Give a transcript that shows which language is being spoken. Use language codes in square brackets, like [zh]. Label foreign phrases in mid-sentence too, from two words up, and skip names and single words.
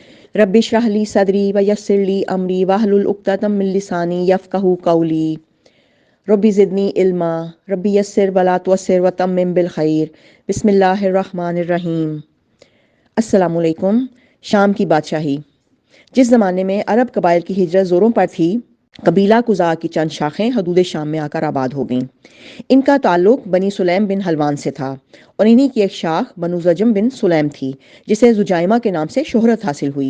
[ar] رب اشرح لي صدري ويسر لي أمري واحلل عقدة من لساني يفقهوا قولي رب زدني علما رب يسر ولا تعسر وتمم بالخير بسم الله الرحمن الرحيم. السلام عليكم. [ur] شام کی بادشاہی. جس زمانے میں عرب قبائل کی ہجرت زوروں پر تھی، قبیلہ قضاعہ کی چند شاخیں حدود شام میں آ کر آباد ہو گئیں. ان کا تعلق بنی سلیم بن حلوان سے تھا اور انہی کی ایک شاخ بنو زجم بن سلیم تھی، جسے جزائمہ کے نام سے شہرت حاصل ہوئی.